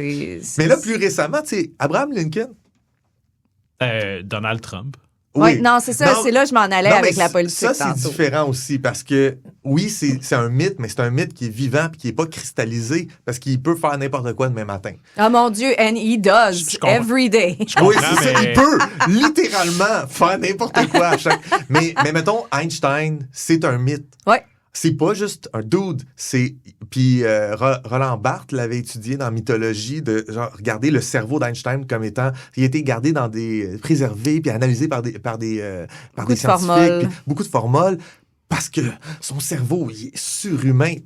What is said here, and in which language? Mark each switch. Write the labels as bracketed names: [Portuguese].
[French] Mais là, plus récemment, tu sais, Abraham Lincoln. Donald Trump. Oui, non, c'est ça. C'est là que je m'en allais avec la politique. Ça, c'est différent aussi parce que, oui, c'est un mythe, mais c'est un mythe qui est vivant et qui n'est pas cristallisé parce qu'il peut faire n'importe quoi demain matin. Oh mon Dieu, [English] and he does every day. [French] Oui, c'est ça. Il peut littéralement faire n'importe quoi à chaque... Mais mettons, Einstein, c'est un mythe. Oui. C'est pas juste un dude, puis Roland Barthes l'avait étudié dans la mythologie de genre regarder le cerveau d'Einstein comme étant il a été gardé dans préservé puis analysé par des scientifiques, puis beaucoup de formules parce que son cerveau il est surhumain.